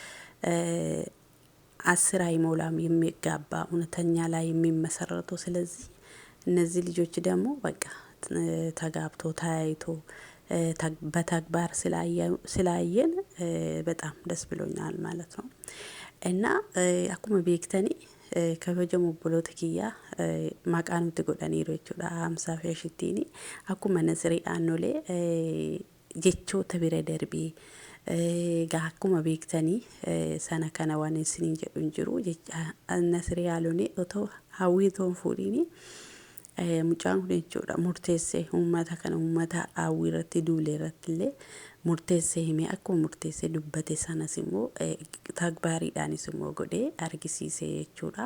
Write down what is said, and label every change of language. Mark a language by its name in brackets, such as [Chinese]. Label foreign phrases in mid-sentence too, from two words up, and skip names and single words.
[Amharic] 10 አይሞላም የሚጋባ እውነተኛ ላይ የሚመሰረቱ። ስለዚህ እነዚህ ልጆች ደግሞ በቃ ተጋብቶ ተያይቶ በተግባር ስላየን በጣም ደስ ብሎኛል ማለት ነው። [Oromo] Innaa akkuma beektanii kabajamoo obboloota kiyyaa maqaan nuti godhaniiru jechuudha. Haamsaa fi ashittiini akkuma Nasirii Aannolee jechoota bira darbee gaa akkuma beektanii sana kana waan isiniin jedhu hin jiru jecha Nasirii Aannolee otoo hawwii toon fuudhiini mucaan kun jechuudha murteessee uummata kana uummata hawwii irratti duulee irratti illee murteessee himee akkuma murteessee dubbate sanas immoo tagbaariidhaanis immoo godhee argisiisee jechuudha.